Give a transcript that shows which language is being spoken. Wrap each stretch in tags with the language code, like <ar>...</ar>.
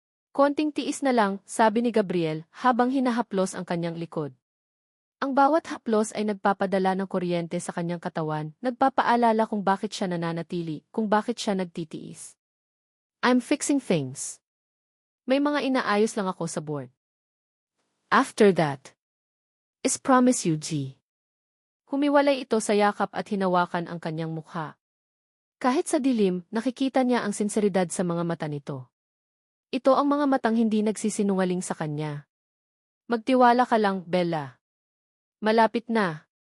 <tl>Konting tiis na lang, sabi ni Gabriel, habang hinahaplos ang kanyang likod. Ang bawat haplos ay nagpapadala ng kuryente sa kanyang katawan, nagpapaalala kung bakit siya nananatili, kung bakit siya nagtitiis.</tl> <en>I'm fixing things.</en> <tl>May mga inaayos lang ako sa board.</tl> <en>After that, is promise you, G.</en> <tl>Humiwalay ito sa yakap at hinawakan ang kanyang mukha. Kahit sa dilim, nakikita niya ang sinseridad sa mga mata nito. Ito ang mga matang hindi nagsisinungaling sa kanya. Magtiwala ka lang, Bella. Malapit na.</tl>